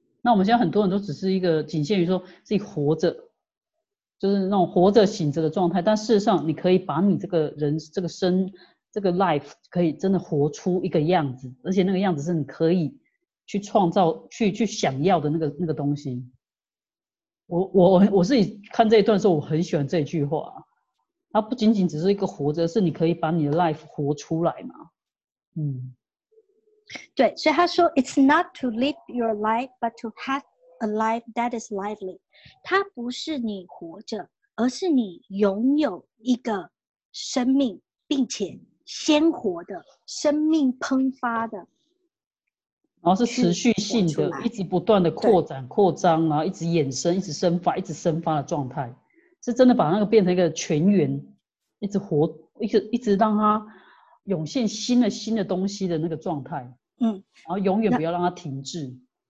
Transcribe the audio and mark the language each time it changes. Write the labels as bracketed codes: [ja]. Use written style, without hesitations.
[zh] 那我们现在很多人都只是一个仅限于说自己活着，就是那种活着醒着的状态，但事实上你可以把你这个人这个生这个 life 可以真的活出一个样子，而且那个样子是你可以去创造去想要的那个东西。我自己看这一段的时候，我很喜欢这句话，它不仅仅只是一个活着，是你可以把你的 life 活出来嘛。对，所以他说 [en] It's not to live your life, but to have a life that is lively. [zh] 它不是你活着，而是你拥有一个生命，并且鲜活的生命喷发的，然后是持续性的，一直不断的扩展扩张，然后一直衍生，一直生发，一直生发的状态，是真的把那个变成一个全员，一直活，一直让它涌现新的东西的那个状态，然后永远不要让它停滞。